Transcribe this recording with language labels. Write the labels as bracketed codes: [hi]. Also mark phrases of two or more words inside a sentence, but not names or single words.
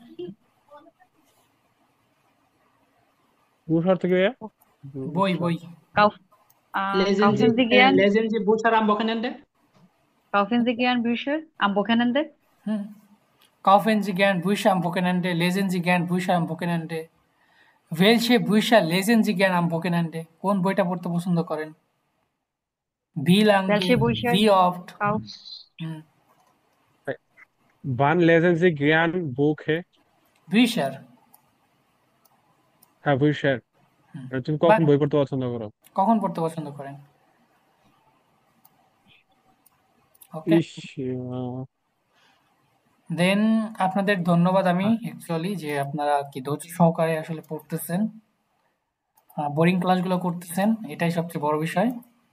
[bn] বুঝার থেকে বই বই [de] Lesen Sie, kaufen Sie gern lesen Sie Bücher am Wochenende? kaufen Sie gern Bücher am Wochenende? Kaufen Sie gern Bücher am Wochenende? Lesen Sie gern Bücher am Wochenende? Welche Bücher lesen Sie gern am Wochenende? [bn] কোন বইটা পড়তে পছন্দ করেন? [de] Wie lange? Welche Bücher Wie oft? Wann lesen Sie gern Bücher? Bücher। [bn] হ্যাঁ Bücher। তুমি কখন বই পড়তে পছন্দ করো? কখন পড়তে পছন্দ করেন? [en] Okay, then [bn] আপনাদের ধন্যবাদ আমি অ্যাকচুয়ালি যে আপনারা কি ধৈর্য সহকারে আসলে পড়তেছেন, বোরিং ক্লাসগুলো করতেছেন, এটাই সবচেয়ে বড় বিষয়।